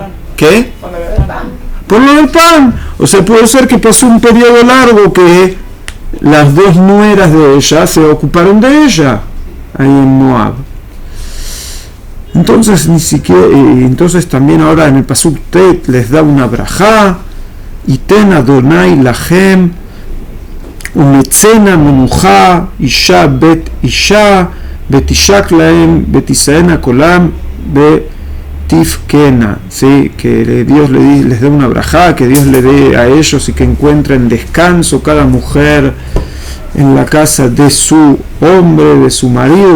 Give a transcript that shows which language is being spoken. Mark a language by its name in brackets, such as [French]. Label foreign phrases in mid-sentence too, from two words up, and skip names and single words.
[Spanish] ¿Qué? Por lo del pan. O sea, puede ser que pasó un periodo largo que las dos nueras de ella se ocuparon de ella ahí en Moab. Entonces entonces también ahora en el Pasuk Tet les da una brajá: [Hebrew] יתן אדוני לכם ומצאן מנוחה אשה בית אישה ותשק להן ותשאנה קולן ותבכינה. [Spanish] Sí, que Dios les dé una brajá, que Dios le dé a ellos y que encuentren descanso cada mujer en la casa de su hombre, de su marido.